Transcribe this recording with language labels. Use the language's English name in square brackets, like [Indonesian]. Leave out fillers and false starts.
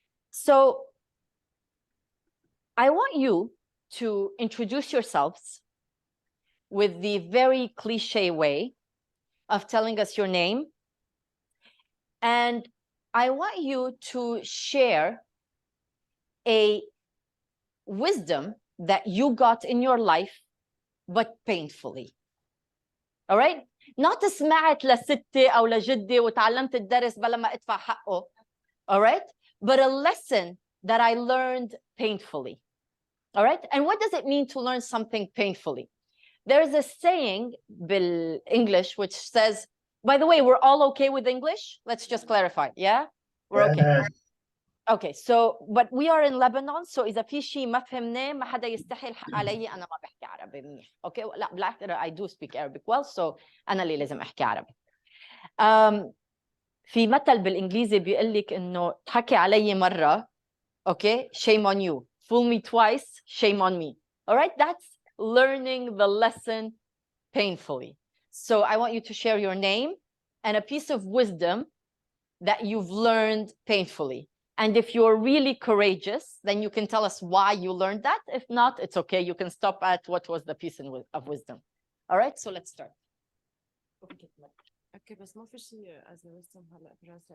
[English] So I want you to introduce yourselves with the very cliche way of telling us your name. And I want you to share a wisdom that you got in your life, but painfully. All right? [Arabic] Not سمعت لستي أو لجدي وتعلمت الدرس بلا ما أدفع حقه. [English] All right? But a lesson that I learned painfully. All right? And what does it mean to learn something painfully? There's a saying in English which says, by the way, we're all okay with English? Let's just clarify. Yeah? We're okay. Okay, so but we are in Lebanon, so [Arabic] إذا في شيء ما فهمناه ما حدا يستحي الحق علي أنا ما بحكي عربي منيح. Okay, لا بالعكس [English] I do speak Arabic well, so [Arabic] أنا اللي لازم أحكي عربي. في مثل بالإنجليزي بيقول لك إنه تحكي علي مرة, okay, [English] shame on you. Fool me twice, shame on me. All right, that's learning the lesson painfully. So I want you to share your name and a piece of wisdom that you've learned painfully. And if you're really courageous, then you can tell us why you learned that. If not, it's okay. You can stop at what was the piece of wisdom. All right, so let's start. [Arabic] Okay, بس ما في شيء [English] as a wisdom [Arabic] هلا براسي.